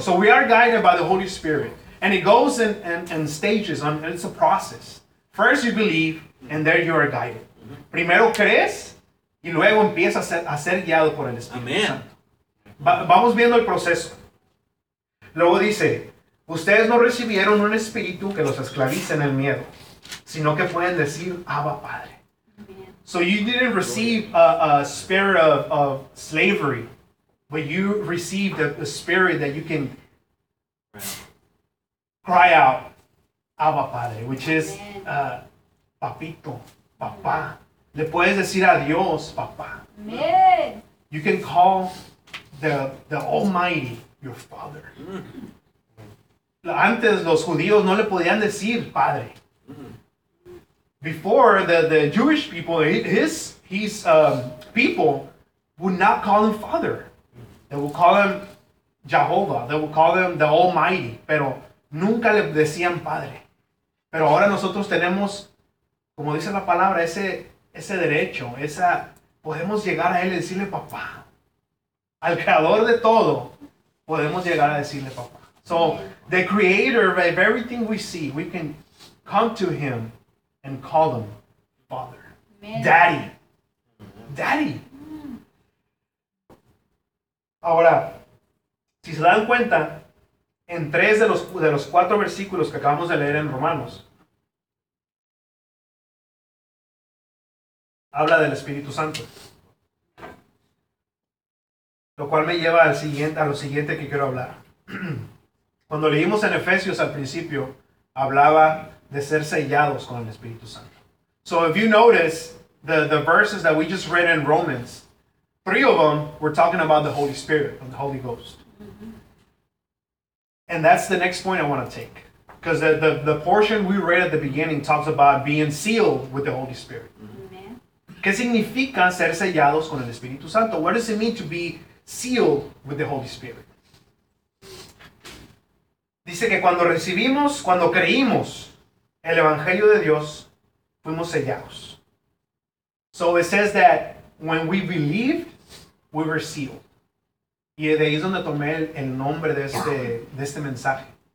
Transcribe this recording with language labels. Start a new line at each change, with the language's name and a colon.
English: So we are guided by the Holy Spirit. And it goes in stages. And it's a process. First you believe, and there you are guided.
Spanish: Primero crees, y luego empiezas a ser guiado por el Espíritu Santo. Vamos viendo el proceso. Luego dice, ustedes no recibieron un espíritu que los esclavice en el miedo, sino que pueden decir, Abba Padre.
English: So you didn't receive a spirit of slavery, but you received a spirit that you can cry out, Abba Padre, which is
Spanish: papito, papá. Le puedes decir a Dios, papá.
English: Amen. You can call the Almighty, your Father.
Spanish: Antes los judíos no le podían decir Padre.
English: Before the Jewish people, his people would not call him Father. They would call him Jehovah. They would call him the Almighty.
Spanish: Pero nunca le decían Padre. Pero ahora nosotros tenemos, como dice la palabra, ese derecho, esa podemos llegar a él y decirle papá. Al creador de todo, podemos llegar a decirle papá.
English: So, the creator of everything we see, we can come to him and call him Father. Man. Daddy. Daddy. Mm.
Spanish: Ahora, si se dan cuenta, en tres de los cuatro versículos que acabamos de leer en Romanos, habla del Espíritu Santo. Lo cual me lleva a lo siguiente que quiero hablar. Cuando leímos en Efesios al principio, hablaba de ser sellados con el Espíritu Santo.
English: So if you notice, the verses that we just read in Romans, three of them were talking about the Holy Spirit, and the Holy Ghost. And that's the next point I want to take. Because the portion we read at the beginning talks about being sealed with the Holy Spirit. Amen.
Spanish: ¿Qué significa ser sellados con el Espíritu Santo?
English: What does it mean to be sealed with the Holy Spirit?
Spanish: Dice que cuando recibimos, cuando creímos el Evangelio de Dios, fuimos sellados.
English: So it says that when we believed, we were sealed.
Spanish: Y de ahí es donde tomé el nombre de este mensaje.